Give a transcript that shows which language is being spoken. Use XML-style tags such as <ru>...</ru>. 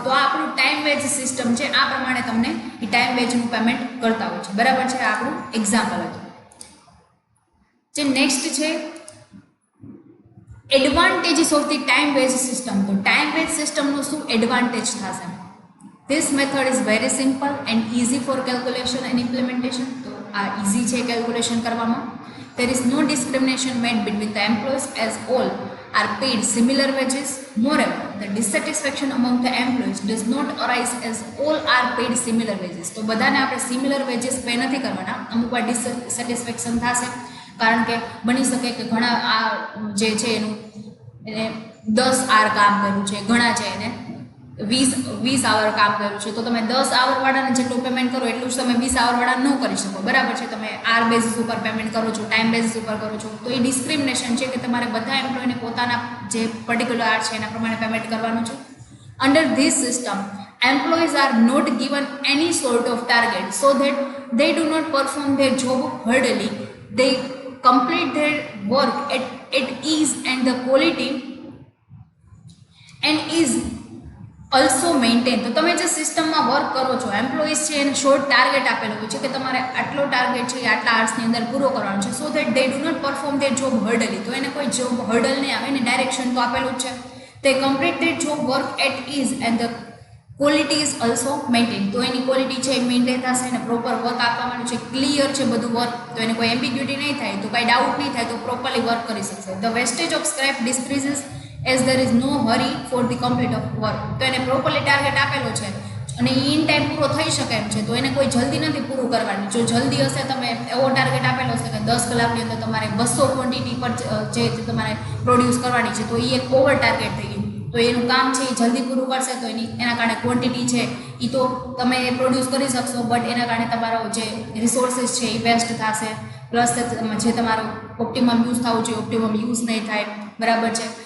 <gu>તો આ આપણું ટાઈમ વેજ સિસ્ટમ છે, આ પ્રમાણે તમને એ ટાઈમ વેજનું પેમેન્ટ કરતા હોય છે, બરાબર છે. આ આપણું એક્ઝામ્પલ હતું. જે નેક્સ્ટ છે advantages of the time veg system. તો ટાઈમ વેજ સિસ્ટમનો શું એડવાન્ટેજ થશે.</gu> <en>This method is very simple and easy for calculation and implementation.</en> <gu>તો આ ઇઝી છે કેલ્ક્યુલેશન કરવામાં.</gu> <en>There is no discrimination made between the employees as all are paid similar wages. Moreover, the dissatisfaction among the employees does not arise as all are paid similar wages.</en> <gu>તો બધાને આપણે similar veggies pay નથી કરવાના, અમુક વાર ડિસેટિસ્ફેક્શન થશે કારણ કે બની શકે કે ઘણા આ જે છે એનું એને 10 આર કામ કર્યું છે, ઘણા છે એને 20 આવર કામ કર્યું છે, તો તમે 10 આવર વાળાને જેટલું પેમેન્ટ કરો એટલું જ તમે 20 આવર વાળા ન કરી શકો, બરાબર છે. તમે આર બેઝિસ ઉપર પેમેન્ટ કરો છો, ટાઈમ બેઝિસ ઉપર કરો છો, તો એ ડિસ્ક્રિમિનેશન છે કે તમારે બધા એમ્પ્લોયને પોતાના જે પર્ટિક્યુલર આર છે એના પ્રમાણે પેમેન્ટ કરવાનું છે.</gu> <en>Under this system employees are not given any sort of target so that they do not perform their job hardly. They complete their work at ease and the quality and is also maintain.</en> <gu>તો તમે જે સિસ્ટમમાં work કરો છો, employees છે એને short target આપેલો હોય છે કે તમારે આટલો ટાર્ગેટ છે આટલા આર્ટ્સની અંદર પૂરો કરવાનો છે,</gu> <en>So that they do not perform their job hardly.</en> <gu>તો એને કોઈ જોબ હર્ડલ નહીં આવે, એને ડાયરેક્શન તો આપેલું જ છે.</gu> <en>તે complete their job work at ease and the quality is also maintain.</en> <gu>તો એની ક્વોલિટી છે એ મેન્ટેન થશે, એને પ્રોપર વર્ક આપવાનું છે, ક્લિયર છે બધું વર્ક, તો એને કોઈ એમ્બિગ્યુટી નહીં થાય, તો કાંઈ ડાઉટ નહીં થાય, તો પ્રોપરલી વર્ક કરી શકશે.</gu> <en>The wastage of scrap decreases as there is no hurry for the complete of work.</en> <gu>તો એને પ્રોપરલી ટાર્ગેટ આપેલો છે અને ઇન ટાઈમ પૂરો થઈ શકે એમ છે, તો એને કોઈ જલ્દી નથી પૂરું કરવાની. જો જલ્દી હશે, તમે એવો ટાર્ગેટ આપેલો હશે કે 10 કલાકની અંદર તમારે 200 ક્વોન્ટિટી પર જે તમારે પ્રોડ્યુસ કરવાની છે, તો એ એક ઓવર ટાર્ગેટ થઈ ગયું. તો એનું કામ છે એ જલ્દી પૂરું કરશે, તો એના કારણે ક્વોન્ટિટી છે એ તો તમે પ્રોડ્યુસ કરી શકશો, બટ એના કારણે તમારો જે રિસોર્સિસ છે એ વેસ્ટ થશે, પ્લસ જે તમારો ઓપ્ટિમમ યુઝ થવું જોઈએ ઓપ્ટિમમ યુઝ નહીં થાય, બરાબર છે.</gu>